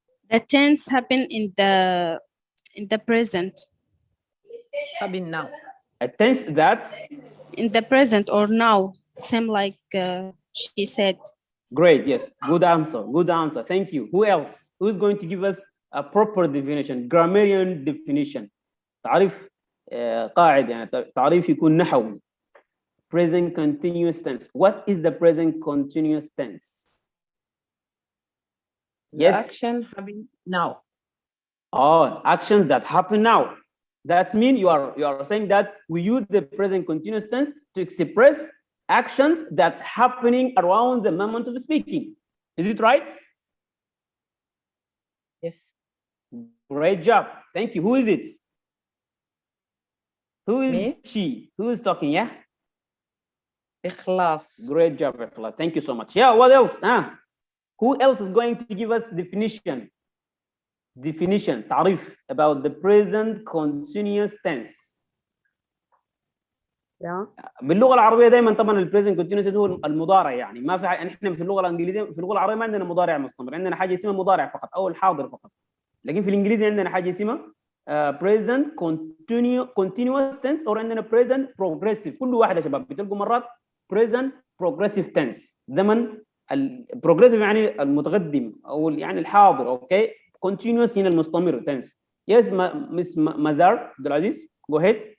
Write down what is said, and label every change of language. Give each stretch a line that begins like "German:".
English: The tense happen in the present. Happen now. A tense that. In the present or now, same like she said. Great. Yes. Good answer. Good answer. Thank you. Who else? Who's going to give us a proper definition, grammarian definition?
Arabic: تعريف قاعدة يعني تعريف يكون نحوي.
English: Present continuous tense. What is the present continuous tense? The action happen now. Oh, actions that happen now. That means you are saying that we use the present continuous tense to express actions that happening around the moment of speaking. Is it right? Yes. Great job. Thank you. Who is it? Who is Me? she? Who is talking? Yeah.
Arabic: إخلاص.
English: Great job, Ikhlas. Thank you so much. Yeah. What else? Who else is going to give us definition? تعريف about the present continuous tense.
Arabic: باللغه العربيه دائما طبعا البريزنت كونتينوس هو المضارع يعني ما في احنا في اللغه الانجليزيه في اللغه العربيه ما عندنا مضارع مستمر عندنا حاجه اسمها مضارع فقط او الحاضر فقط لكن في الانجليزي عندنا حاجه اسمها present continuous tense او عندنا present progressive كل واحده يا شباب بتلقوا مرات present progressive tense زمن progressive يعني المتقدم او يعني الحاضر اوكي continuous هنا المستمر tense.
English: Yes, Miss Mazar Abdul Aziz, go ahead.